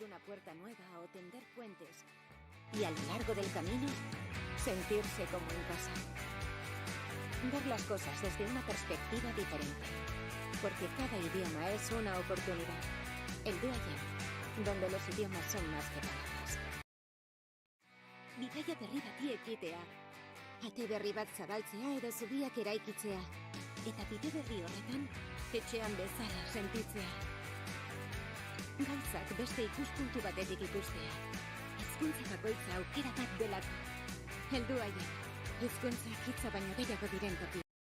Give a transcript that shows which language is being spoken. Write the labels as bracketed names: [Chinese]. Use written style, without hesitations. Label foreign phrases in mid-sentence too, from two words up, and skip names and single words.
[Spanish] una puerta nueva o tender puentes y a lo largo del camino sentirse como en casa. Ver las cosas desde una perspectiva diferente, porque cada idioma es una oportunidad. El Duayen, donde los idiomas son más que palabras. [Basque] Bidaia berri bati ekitea, ate berri bat zabaltzea edo zubiak eraikitzea, eta bide berri horretan etxean bezala sentitzea. Gauzak beste ikuspuntu batetik ikustea. Hizkuntza bakoitza aukera bat delako. Heldu haien, hizkuntzak hitza baino gehiago diren toki.